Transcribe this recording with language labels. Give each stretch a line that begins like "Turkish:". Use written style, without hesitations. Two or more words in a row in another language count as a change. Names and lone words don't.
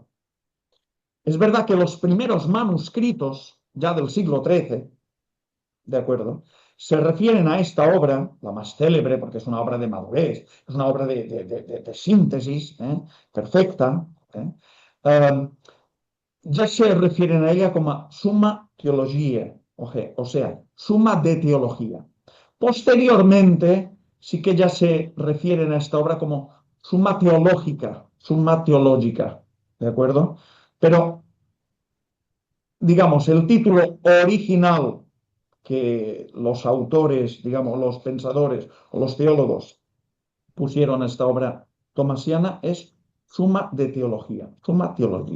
Spanish: Es verdad que los primeros manuscritos, ya del siglo XIII, ¿de acuerdo? Se refieren a esta obra, la más célebre, porque es una obra de madurez, es una obra de síntesis perfecta, ya se refieren a ella como summa theologiae, o sea, suma de teología. Posteriormente, sí que ya se refieren a esta obra como summa teológica, ¿de acuerdo? Pero, digamos, el título original que los autores, digamos, los pensadores o los teólogos pusieron a esta obra tomasiana es Summa de Teología, Summa Theologia.